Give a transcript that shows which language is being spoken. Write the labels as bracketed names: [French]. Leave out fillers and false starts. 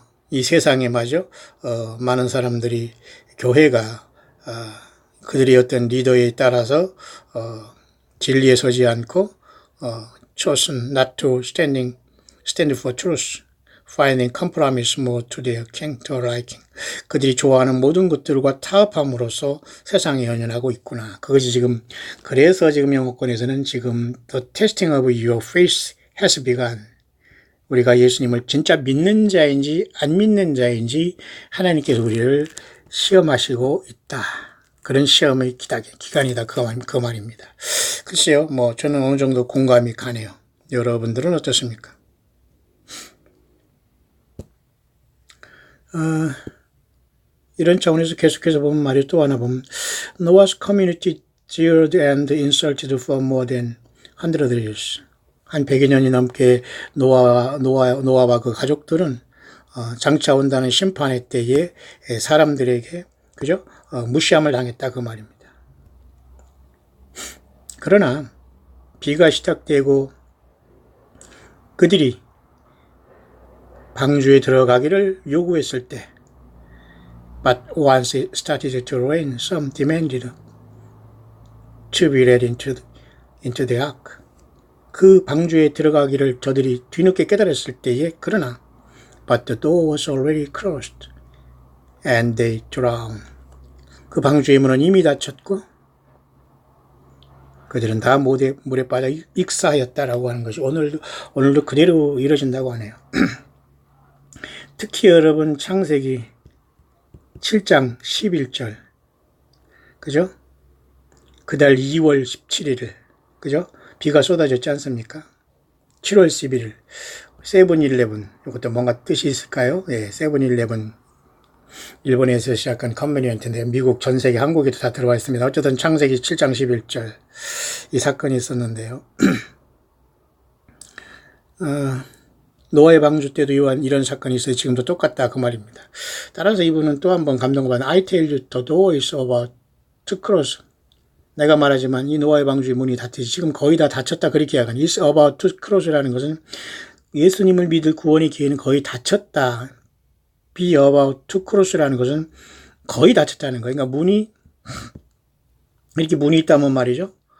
[Korean] 이 세상에 마저 많은 사람들이 교회가 그들의 어떤 리더에 따라서 진리에 서지 않고 [English] chosen not to stand for truth, finding compromise more to their liking. [Korean] 그들이 좋아하는 모든 것들과 타협함으로써 세상에 연연하고 있구나. 그것이 지금 그래서 지금 영어권에서는 지금 [English] the testing of your faith has begun. [Korean] 우리가 예수님을 진짜 믿는 자인지 안 믿는 자인지 하나님께서 우리를 시험하시고 있다. 그런 시험의 기간이다. 그 말입니다. 글쎄요, 저는 어느 정도 공감이 가네요. 여러분들은 어떻습니까? 이런 차원에서 계속해서 보면 말이 또 하나 보면 [English] Noah's community jeered and insulted for more than 100 years. [Korean] 한 100여 년이 넘게 노아와 그 가족들은 장차 온다는 심판의 때에 사람들에게 그죠? 무시함을 당했다 그 말입니다. 그러나 비가 시작되고 그들이 방주에 들어가기를 요구했을 때 [English] But once it started to rain, some demanded to be let into the ark. [Korean] 그 방주에 들어가기를 저들이 뒤늦게 깨달았을 때에 그러나 [English] But the door was already closed and they drowned. [Korean] 그 방주의 문은 이미 닫혔고 그들은 다 물에 빠져 익사하였다라고 하는 것이 오늘도 그대로 이루어진다고 하네요. 특히 여러분 창세기 7장 11절 그죠? 그달 2월 17일 그죠? 비가 쏟아졌지 않습니까? 7월 11일 세븐일레븐 이것도 뭔가 뜻이 있을까요? 예, 세븐일레븐 일본에서 시작한 컨베니언트인데 미국 전 세계 한국에도 다 들어와 있습니다. 어쨌든 창세기 7장 11절 이 사건이 있었는데요. 노아의 방주 때도 이런 사건이 있어요. 지금도 똑같다 그 말입니다. 따라서 이분은 또 한 번 감동받은 [English] I tell you the door is about to close. [Korean] 내가 말하지만 이 노아의 방주의 문이 닫히지 지금 거의 다 닫혔다 그렇게 이야기하는 [English] is about to close [Korean] 라는 것은 예수님을 믿을 구원의 기회는 거의 닫혔다. [English] be about to close [Korean] 라는 것은 거의 닫혔다는 거예요. 그러니까 문이 이렇게 문이 있다면 말이죠.